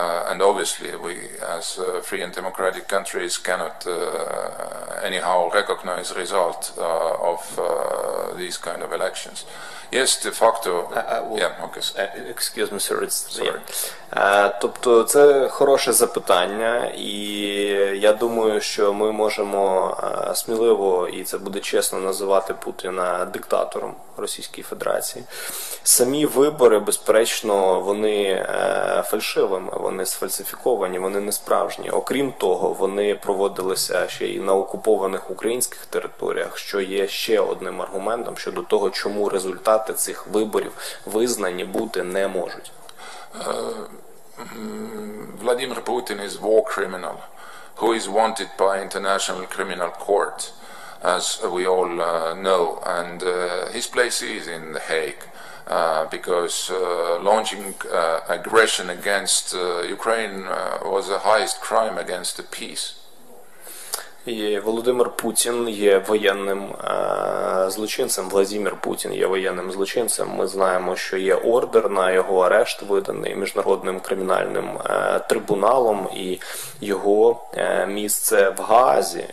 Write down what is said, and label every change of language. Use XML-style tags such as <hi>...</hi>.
<en>And obviously we, as free and democratic countries, cannot anyhow recognize the result of these kind of elections. Yes, de facto... Excuse me, sir, sorry.</en> <uk>Тобто це хороше запитання, і я думаю, що ми можемо сміливо, і це буде чесно, називати Путіна диктатором Російської Федерації. Самі вибори, безперечно, вони фальшивими, вони сфальсифіковані, вони не справжні. Окрім того, вони проводилися ще й на окупованих українських територіях, що є ще одним аргументом щодо того, чому результати цих виборів визнані бути не можуть.</uk> <en>Vladimir Putin is war criminal who is wanted by International Criminal Court, as we all know, and his place is in The Hague. Because launching aggression against Ukraine was the highest crime against the peace.</en> <uk>І Володимир Путін є воєнним злочинцем, Владимир Путін є воєнним злочинцем. Ми знаємо, що є ордер на його арешт, виданий Міжнародним кримінальним трибуналом, і його місце в Гаазі.</uk>